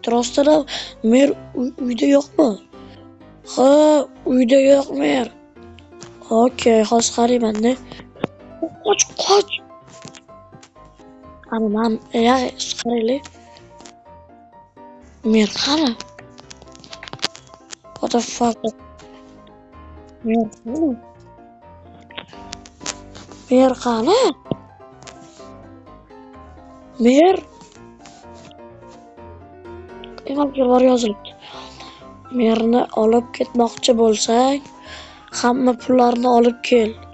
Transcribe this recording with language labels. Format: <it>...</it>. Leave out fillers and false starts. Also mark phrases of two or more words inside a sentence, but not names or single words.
<uz>Rostda mer uyda yo'qmi? Ha, uyda yo'q mer. Okey, hozir qarayman-da. Qoch. Ana men qaraylik. Mer qani?</uz> <en>What the fuck?</en> <uz>Mer qani? Mer bor yozilibdi. Merni olib ketmoqchi bo'lsang, hamma pullarni olib kel.</uz>